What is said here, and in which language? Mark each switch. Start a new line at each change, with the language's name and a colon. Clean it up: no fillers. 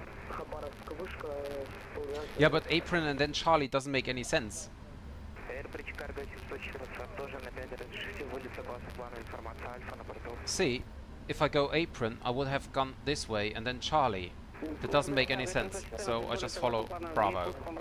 Russian: Khabarovsk вышка.
English: Yeah, but apron and then Charlie doesn't make any sense.
Russian: Airbridge cargo 714, тоже на 5 разрешите вылет согласно плану информация Альфа на борту.
English: See, if I go apron, I would have gone this way and then Charlie. That doesn't make any sense, so I just follow Bravo.